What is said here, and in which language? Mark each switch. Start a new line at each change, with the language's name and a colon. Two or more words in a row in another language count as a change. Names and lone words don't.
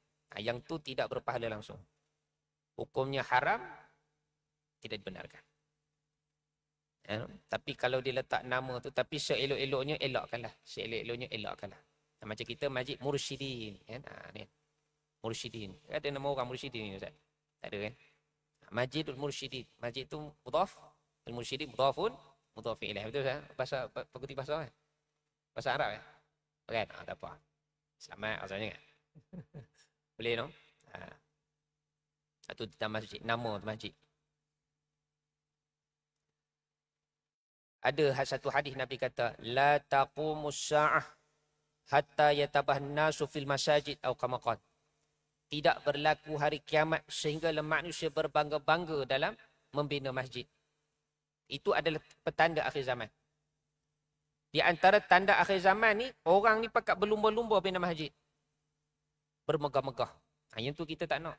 Malay: Yang tu tidak berpahala langsung. Hukumnya haram, tidak dibenarkan. Tapi kalau dia letak nama tu, tapi seelok-eloknya elakkanlah. Seelok-eloknya elakkanlah. Macam kita Masjid Mursyidin. Mursyidin. Ada nama orang Mursyidin ni Ustaz? Tak ada kan?
Arabic: مسجد المرشدين.
Malay: Masjid tu mudhaf.
Arabic: المرشدين مضاف. مضاف إليه.
Malay: Betul Ustaz? Bahasa, pengikuti bahasa kan? Bahasa Arab kan? Bukan? Tak apa. Selamat asalnya kan? Boleh no? Itu tentang masjid. Nama masjid. Ada satu hadis Nabi kata,
Arabic: لا تقوم الساعة حتى يتباهى الناس في المساجد atau كما قال.
Malay: Tidak berlaku hari kiamat sehingga manusia berbangga-bangga dalam membina masjid. Itu adalah petanda akhir zaman. Di antara tanda akhir zaman ni, orang ni pakat berlumba-lumba bina masjid. Bermegah-megah. Yang tu kita tak nak.